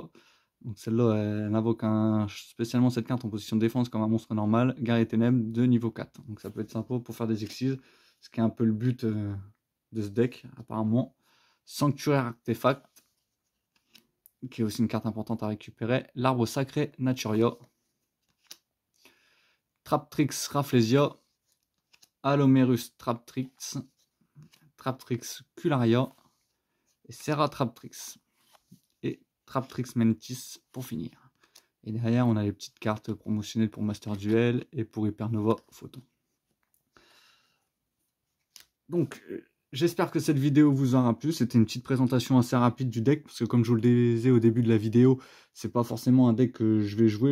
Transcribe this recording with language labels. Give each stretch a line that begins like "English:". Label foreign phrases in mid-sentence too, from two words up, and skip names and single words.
French: Donc celle-là, elle invoque spécialement cette carte en position de défense comme un monstre normal. Guerrier ténèbres de niveau 4. Donc ça peut être sympa pour faire des excises. Ce qui est un peu le but de ce deck, apparemment. Sanctuaire artefact, qui est aussi une carte importante à récupérer. L'arbre sacré Naturia. Traptrix Rafflesia. Alomerus Traptrix. Traptrix Cularia. Et Serra Traptrix. Et Traptrix Mentis pour finir. Et derrière, on a les petites cartes promotionnelles pour Master Duel et pour Hypernova Photon. Donc, j'espère que cette vidéo vous aura plu. C'était une petite présentation assez rapide du deck, parce que comme je vous le disais au début de la vidéo, c'est pas forcément un deck que je vais jouer.